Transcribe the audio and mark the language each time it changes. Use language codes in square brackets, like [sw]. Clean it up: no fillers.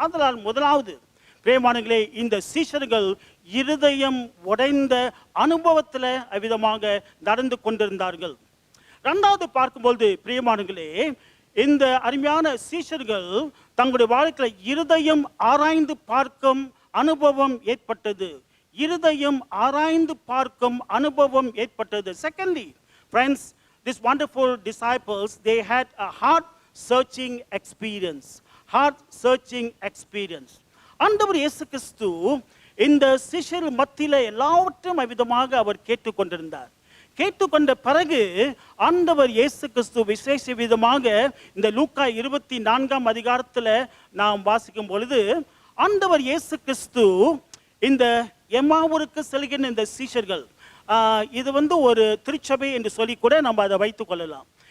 [ta] அதனால் முதலாவது பிரியமானங்களே, இந்த சீஷர்கள் இருதயம் உடைந்த அனுபவத்துல அவ்விதமாக நடந்து கொண்டிருந்தார்கள். இரண்டாவது பார்க்கும்போது பிரியமானங்களே, இந்த அருமையான சீஷர்கள் தங்களுடைய வாழ்க்கையில் இருதயம் ஆராய்ந்து பார்க்கும் அனுபவம் ஏற்பட்டது. இருதயம் ஆராய்ந்து பார்க்கும் அனுபவம் ஏற்பட்டது. [en] Secondly, friends, these wonderful disciples, they had a heart searching experience. Heart searching experience. [ta] ஆண்டவர் இயேசு கிறிஸ்து இந்த சீஷர் மத்தியில எல்லாவற்றையும் அவ்விதமாக அவர் கேட்டுக்கொண்டிருந்தார். கேட்டுக்கொண்ட பிறகு ஆண்டவர் இயேசு கிறிஸ்து விசேஷ விதமாக இந்த லூக்கா 24 அதிகாரத்தில் நாம் வாசிக்கும் பொழுது, ஆண்டவர் இயேசு கிறிஸ்து இந்த எம்மாவூருக்கு செல்கின்ற இந்த சீஷர்கள், இது ஒரு திருச்சபை என்று சொல்லி கூட நம்ம அதை வைத்துக் கொள்ளலாம்.